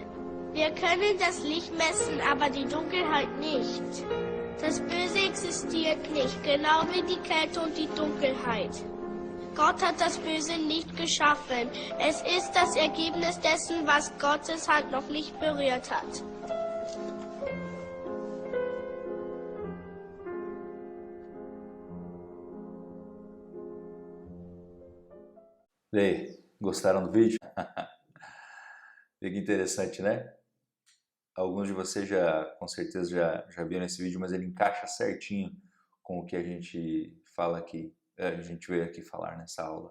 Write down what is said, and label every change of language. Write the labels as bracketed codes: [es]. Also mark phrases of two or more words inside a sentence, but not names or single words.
[de] Wir können das Licht messen, aber die Dunkelheit nicht. Das Böse existiert nicht, genau wie die Kälte und die Dunkelheit. Gott hat das Böse nicht geschaffen. Es ist das Ergebnis dessen, was Gottes Hand noch nicht berührt hat. [pt] E aí, gostaram do vídeo? Fica interessante, né? Alguns de vocês com certeza já viram esse vídeo, mas ele encaixa certinho com o que a gente fala aqui, a gente veio aqui falar nessa aula.